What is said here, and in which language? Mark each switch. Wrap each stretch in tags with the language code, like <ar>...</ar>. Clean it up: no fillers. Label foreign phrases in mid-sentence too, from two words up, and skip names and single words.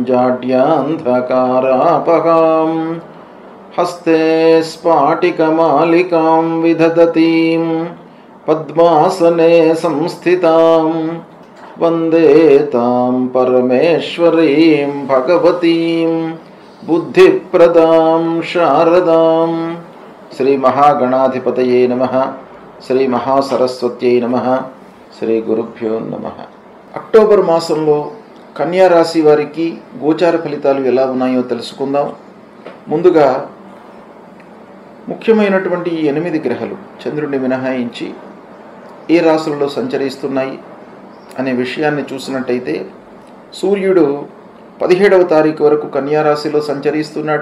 <sa>जाड्यान्धकारापहां हस्ते स्फाटिकमालिकां विदधतीं पद्मासने संस्थितां वन्दे तां परमेश्वरीं भगवतीं बुद्धिप्रदां शारदां। श्री महागणाधिपतये नमः। श्री महासरस्वत्यै नमः। శ్రీ గురుభ్యో నమః.</sa> <te>అక్టోబర్ మాసంలో కన్యా రాశి వారికి గోచార ఫలితాలు ఎలా ఉన్నాయో తెలుసుకుందాం. ముందుగా ముఖ్యమైనటువంటి ఈ 8 గ్రహాలు చంద్రుడిని మినహాయించి ఏ రాశులలో సంచరిస్తున్నాయి అనే విషయాన్ని చూసినట్టయితే సూర్యుడు 17వ తారీఖు వరకు కన్యా రాశిలో సంచరిస్తున్నాడు.</te>